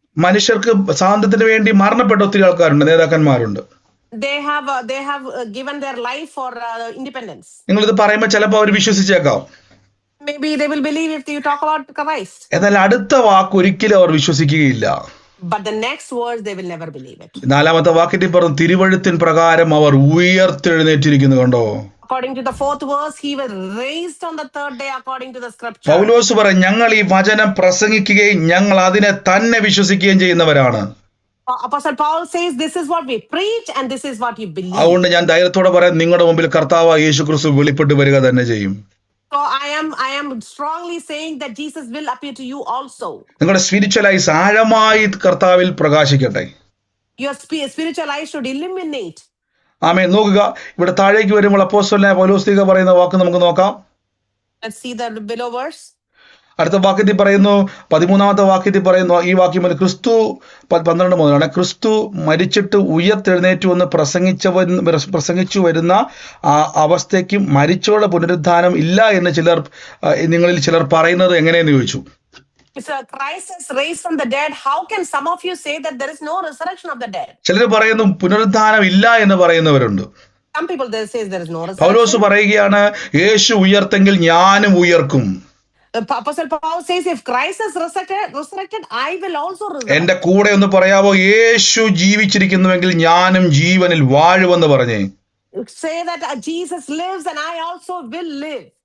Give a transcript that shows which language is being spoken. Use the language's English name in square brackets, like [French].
[Malayalam] മനുഷ്യർക്ക് സ്വാതന്ത്ര്യത്തിന് വേണ്ടി മരണപ്പെട്ട ഒത്തിരി ആൾക്കാരുണ്ട്, നേതാക്കന്മാരുണ്ട്. [English] They have given their life for independence. [Malayalam] നിങ്ങളിത് പറയുമ്പോൾ ചിലപ്പോൾ അവർ വിശ്വസിച്ചേക്കാം. [English] Maybe they will believe if you talk about Christ. [Malayalam] എന്നാൽ അടുത്ത വാക്ക് ഒരിക്കലും അവർ വിശ്വസിക്കുകയില്ല. [English] But the next words, they will never believe it. [Malayalam] നാലാമത്തെ വാക്യത്തിൽ പറഞ്ഞു, തിരുവെഴുത്തിൻ പ്രകാരം അവർ ഉയർത്തെഴുന്നേറ്റിരിക്കുന്നു. കണ്ടോ, [English] According to the fourth verse, he was raised on the third day according to the scripture. [Malayalam] പൗലോസ് പറയും, ഞങ്ങൾ ഈ വചനം പ്രസംഗിക്കുകയും ഞങ്ങൾ അതിനെ തന്നെ വിശ്വസിക്കുകയും ചെയ്യുന്നവരാണ്. [English] Apostle Paul says, this is what we preach and this is what you believe. [Malayalam] അതുകൊണ്ട് ഞാൻ ധൈര്യത്തോടെ പറയാം, നിങ്ങളുടെ മുമ്പിൽ കർത്താവ് യേശു ക്രിസ്തു വെളിപ്പെട്ട് വരിക തന്നെ ചെയ്യും. [English] So I am strongly saying that Jesus will appear to you also. [Malayalam] നിങ്ങളുടെ [English] spiritual life [Malayalam] ആഴമായി കർത്താവിൽ പ്രകാശിക്കട്ടെ. [English] Your spiritual eyes should illuminate. [Malayalam] ആമേൻ. നോക്കുക, ഇവിടെ താഴേക്ക് വരുമ്പോൾ അപ്പോസ്തലനായ പൗലോസ് പറയുന്ന വാക്ക് നമുക്ക് നോക്കാം. [English] Let's see the below verse. [Malayalam] അടുത്ത വാക്യത്തിൽ പറയുന്നു, 13ാമത്തെ വാക്യത്തിൽ പറയുന്നു, ഈ വാക്യം ക്രിസ്തു 12 മുതലാണ്, ക്രിസ്തു മരിച്ചിട്ട് ഉയർത്തെഴുന്നേറ്റു എന്ന് പ്രസംഗിച്ചു വരുന്ന ആ അവസ്ഥയ്ക്ക് മരിച്ചവരുടെ പുനരുദ്ധാനം ഇല്ല എന്ന് നിങ്ങളിൽ ചിലർ പറയുന്നത് എങ്ങനെയെന്ന് ചോദിച്ചു. [English] If Christ is raised from the dead, how can some of you say that there is no resurrection of the dead? [Malayalam] ചിലർ പറയുന്നു പുനരുദ്ധാനം ഇല്ല എന്ന് പറയുന്നവരുണ്ട്. [English] Some people they say there is no resurrection. [Malayalam] പൗലോസ് പറയുകയാണ്, യേശു ഉയർത്തെങ്കിൽ ഞാനും ഉയർക്കും. [English] Apostle Paul says, if Christ is resurrected, I will also resurrect. [Malayalam] എന്റെ കൂടെ ഒന്ന് പറയാവോ, യേശു ജീവിച്ചിരിക്കുന്നുവെങ്കിൽ ഞാനും ജീവനിൽ വാഴുമെന്ന് പറഞ്ഞേ. [English] Say that Jesus lives and I also will live.